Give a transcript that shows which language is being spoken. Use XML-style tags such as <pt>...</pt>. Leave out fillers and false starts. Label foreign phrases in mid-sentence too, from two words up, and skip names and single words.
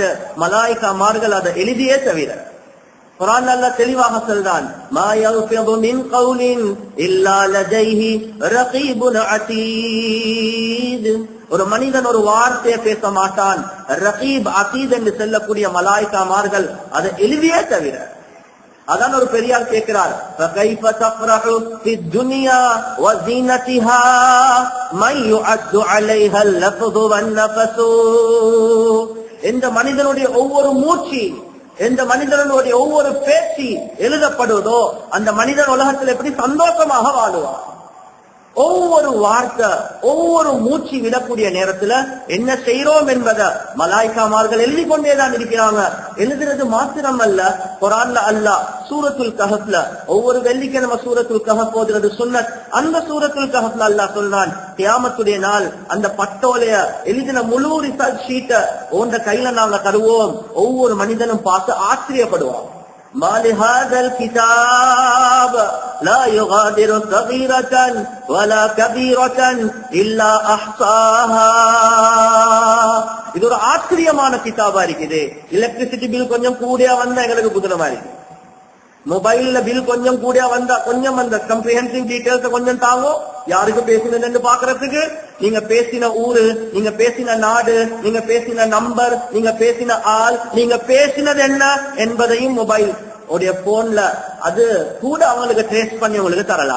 <ta>மலாயிகாமார்கள் அதை எழுதியே தவிர குர்ஆன் அல்லாஹ் தெளிவாக சொல்றான்,</ta> <ar>ما يلفظ من قول إلا لديه رقيب عتيد.</ar> <ta>ஒரு மனிதன் ஒரு வார்த்தையை பேச மாட்டான்,</ta> <ar>رقيب عتيد</ar> <ta>என்று சொல்லக்கூடிய மலாயிகாமார்கள் அதை எழுதியே தவிர. அதான் ஒரு பெரியார் கேட்கிறார்,</ta> <ar>فكيف تفرح في الدنيا وزينتها من يعد عليها اللفظ والنفس.</ar> <ta>இந்த மனிதனுடைய ஒவ்வொரு மூச்சு, எந்த மனிதனுடைய ஒவ்வொரு பேச்சு எழுதப்படுவதோ அந்த மனிதன் உலகத்தில் எப்படி சந்தோஷமாக வாழுவான். ஒவ்வொரு வார்த்தை, ஒவ்வொரு மூச்சு விடக்கூடிய நேரத்துல என்ன செய்யறோம் என்பதை மலாய்க்காமார்கள் எழுதி கொண்டேதான் இருக்கிறாங்க. எழுதுறது மாத்திரம் அல்ல, குர்ஆன்ல அல்லாஹ் சூரத்துல் கஹஃப்ல ஒவ்வொரு வெள்ளிக்கிழமை சூரத்துல் கஹஃப் ஓதுறது சுன்னத். அந்த சூரத்துல் கஹஃப்ல அல்லாஹ் சொல்றான், கியாமத்துடைய நாள் அந்த பட்டோலைய எழுதின முழு</ta> <en>research sheet</en> <ta>உங்க கையில நாங்க தருவோம். ஒவ்வொரு மனிதனும் பார்த்து ஆச்சரியப்படுவான்.</ta> <ar>ما لهذا الكتاب لا يغادر صغيرة ولا كبيرة إلا أحصاها.</ar> <ta>இது ஒரு ஆச்சரியமான கிதாபா இருக்குது.</ta> <en>electricity bill</en> <ta>கொஞ்சம் கூடியா வந்தா எங்களுக்கு புதுனமா இருக்கு. மொபைல்ல பில் கொஞ்சம் கூடியா வந்தா கொஞ்சம் அந்த</ta> <en>comprehensive details</en> <ta>கொஞ்சம் தாங்கோ, யாருக்கு பேசினது பாக்குறதுக்கு. நீங்க பேசின ஊரு, நீங்க பேசின நாடு, நீங்க பேசின நம்பர், நீங்க பேசின ஆள், நீங்க பேசினது என்ன என்பதையும் மொபைல் உடைய போன்ல அது கூட அவங்களுக்கு ட்ரேஸ் பண்ணி உங்களுக்கு தரலாம்.</ta>